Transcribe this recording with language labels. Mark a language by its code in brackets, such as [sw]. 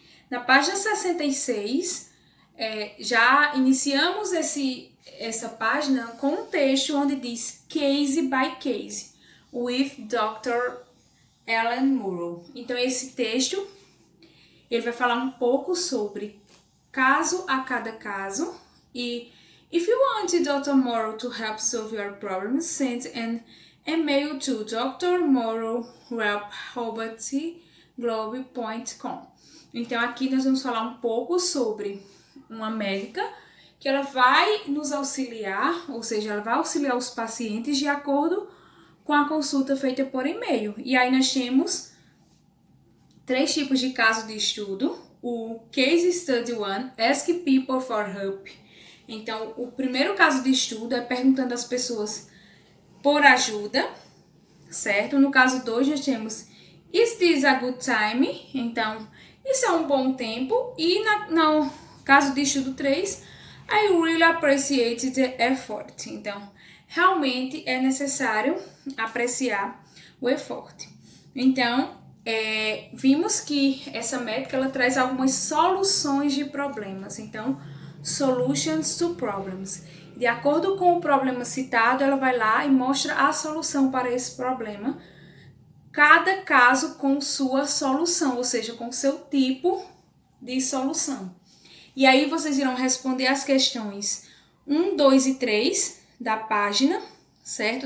[pt] Na página 66, já iniciamos essa página com um texto onde diz Case by Case, with Dr. Alan Murrow. Então, esse texto, ele vai falar um pouco sobre caso a cada caso e [en] if you want Dr. Morrow to help solve your problems, send an email to drmorrow@robertglobe.com. [pt] Então aqui nós vamos falar um pouco sobre uma médica que ela vai nos auxiliar, ou seja, ela vai auxiliar os pacientes de acordo com a consulta feita por e-mail. E aí nós temos 3 tipos de caso de estudo. [en] O Case Study 1, Ask People for Help. [pt] Então, o primeiro caso de estudo é perguntando às pessoas por ajuda, certo? No caso 2, nós temos [en] Is this a good time? [pt] Então, isso é um bom tempo. E no caso de estudo 3, [en] I really appreciate the effort. [pt] Então, realmente é necessário apreciar o esforço. Então, vimos que essa médica ela traz algumas soluções de problemas. [en] Então, solutions to problems. [pt] De acordo com o problema citado, ela vai lá e mostra a solução para esse problema. Cada caso com sua solução, ou seja, com seu tipo de solução. E aí vocês irão responder as questões 1, 2 e 3 da página, certo?